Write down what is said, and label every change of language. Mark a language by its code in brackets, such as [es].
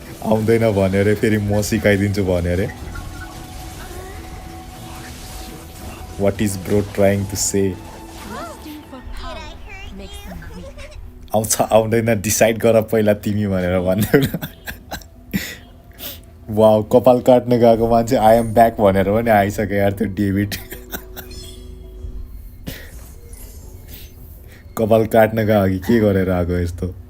[ne] आउँदैन भन्यो अरे फेरि म सिकाइदिन्छु भन्यो अरे [en] What is bro trying to say Lusting for power makes them weak. [ne] आउँछ आउँदैन डिसाइड गर पहिला तिमी भनेर भन्थ्यौ न वाउ कपाल काट्न गएको मान्छे [en] I am back [ne] भनेर पनि आइसक्यो यार त्यो डेभिड कपाल काट्न गएको कि के गरेर आएको यस्तो